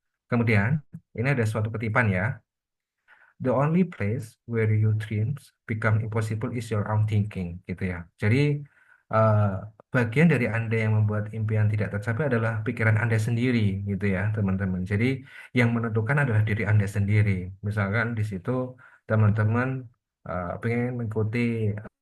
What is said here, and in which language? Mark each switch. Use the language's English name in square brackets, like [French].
[Indonesian] Kemudian ini ada suatu kutipan ya. [English] The only place where your dreams become impossible is your own thinking, [Indonesian] gitu ya. Jadi eh, bagian dari Anda yang membuat impian tidak tercapai adalah pikiran Anda sendiri, gitu ya, teman-teman. Jadi yang menentukan adalah diri Anda sendiri. Misalkan di situ teman-teman pengen mengikuti